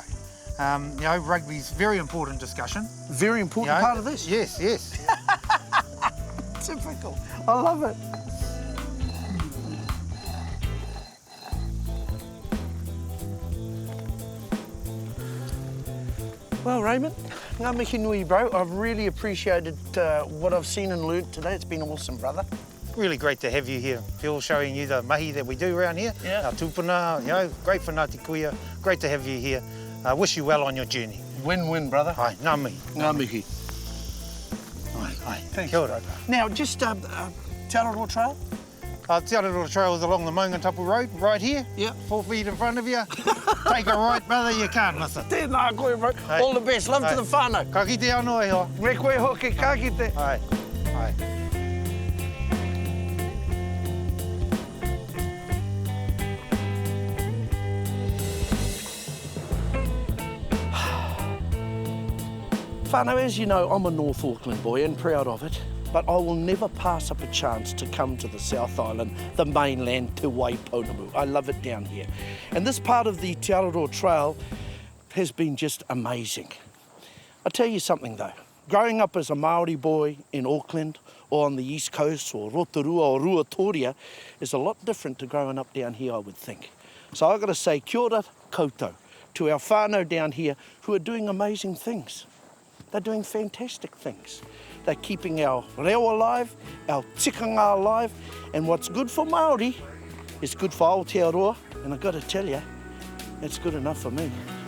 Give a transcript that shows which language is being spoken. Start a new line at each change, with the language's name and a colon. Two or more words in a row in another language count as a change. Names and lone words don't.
English: You know, rugby's very important discussion. Very important part of this. Yes. Typical. I love it. Well, Raymond,
Māori: ngā mihi nui,
English: bro. I've really appreciated what I've seen and learnt today. It's been awesome, brother. Really great to have you here. Phil, showing you the mahi that we do around here. Yeah. Our tūpuna, you know, great for Ngāti Kuia. Great to have you here. Wish you well on your journey. Win-win, brother.
Māori: Ai, ngā mihi. Ngā mihi. Ai,
English: thanks.
Māori: Kia ora.
English: Now, just Te Araroa Trail? Te Araroa Trail is along the Maungatapu Road, right here. Yeah. 4 feet in front of you. Take a right, brother, you can't miss it.
Māori: Tēnā koe,
English: bro. Hey. All the best. Love to the whānau.
Māori: Ka kite anō e hoa. Me koe hoki, ka kite. Ai.
English: Whānau, as you know, I'm a North Auckland boy and proud of it, but I will never pass up a chance to come to the South Island, the mainland, Te Waiponamu. I love it down here. And this part of the Te Araroa Trail has been just amazing. I'll tell you something though, growing up as a Māori boy in Auckland, or on the East Coast or Rotorua or Ruatoria is a lot different to growing up down here, I would think. So I've got to say
Māori: kia ora koutou
English: to our whānau down here who are doing amazing things. They're doing fantastic things. They're keeping our reo alive, our tikanga alive, and what's good for Māori is good for Aotearoa, and I've got to tell you, it's good enough for me.